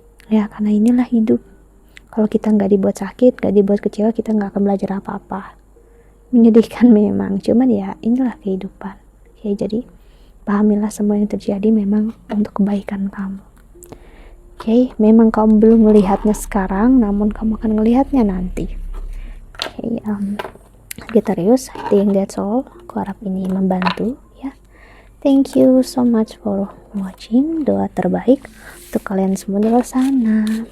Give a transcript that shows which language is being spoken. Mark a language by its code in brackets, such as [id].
[id] Ya, karena inilah hidup. Kalau kita gak dibuat sakit, gak dibuat kecewa, kita gak akan belajar apa-apa. Menyedihkan memang, cuman ya inilah kehidupan. Oke, jadi pahamilah semua yang terjadi memang untuk kebaikan kamu. Oke, memang kamu belum melihatnya sekarang, namun kamu akan melihatnya nanti. [en] Oke, Sagittarius, I think that's all. [id] Aku harap ini membantu, ya. [en] Thank you so much for watching. [id] Doa terbaik untuk kalian semua di luar sana.